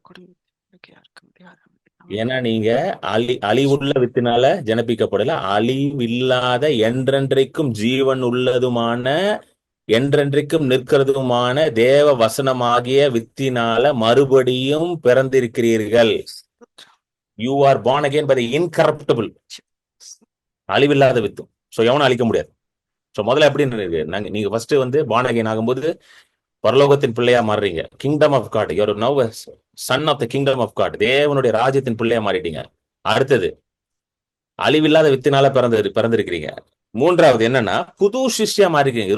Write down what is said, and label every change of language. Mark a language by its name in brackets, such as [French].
[Tamil] குடும்பத்திற்கு யாருக்கும் அதிகாரம் இல்லை. ஏன்னா நீங்க அழிவுள்ள வித்தினால ஜனப்பிக்கப்படல, அழிவில்லாத என்றென்றைக்கும் ஜீவன் உள்ளதுமான என்றென்றைக்கும் நிற்கிறதுமான தேவ வசனமாகிய வித்தினால மறுபடியும் பிறந்திருக்கிறீர்கள். [English] you are born again by the incorruptible, [Tamil] அழிவில்லாத வித்து. சோ எவனும் அழிக்க முடியாது. சோ முதல்ல எப்படி இருக்கு, நீங்க ஃபர்ஸ்ட் வந்து born again ஆகும்போது பரலோகத்தின் பிள்ளையா மாறுறீங்க. [English] Kingdom of God, you are now son of the kingdom of God. [Tamil] தேவனுடைய ராஜ்யத்தின் பிள்ளையா மாறிட்டீங்க. அடுத்தது அழிவில்லாத வித்தினால பிறந்திருக்கிறீங்க. மூன்றாவது என்னன்னா புது சிஷ்யா மாறி இருக்கீங்க.